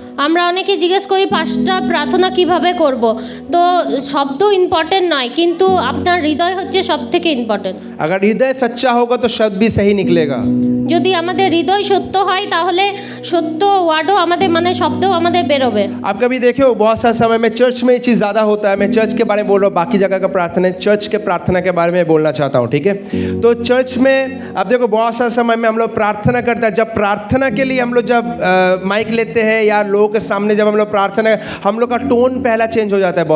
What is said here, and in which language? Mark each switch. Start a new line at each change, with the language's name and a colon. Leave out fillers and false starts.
Bangla: আমরা অনেকে জিজ্ঞেস করি পাঁচটা প্রার্থনা কিভাবে করব, তো শব্দ ইম্পর্টেন্ট নয়, কিন্তু আপনার হৃদয় হচ্ছে সব থেকে ইম্পর্টেন্ট।
Hindi: अगर हृदय सच्चा होगा तो शब्द भी सही निकलेगा।
Bangla: যদি আমাদের হৃদয় সত্য হয় তাহলে সত্য ওয়ার্ডও আমাদের মানে শব্দও আমাদের বেরোবে।
Hindi: आप कभी देखे हो बहुत सारे समय में चर्च में ये चीज़ ज़्यादा होता है। मैं चर्च के बारे में बोल रहा हूँ, बाकी जगह का प्रार्थना, चर्च के प्रार्थना के बारे में बोलना चाहता हूँ। ठीक है, तो चर्च में आप देखो बहुत सारे समय में हम लोग प्रार्थना करते हैं। जब प्रार्थना के लिए हम लोग जब माइक लेते हैं या लोगों के सामने जब हम लोग प्रार्थना, हम लोग का टोन पहला चेंज हो जाता है।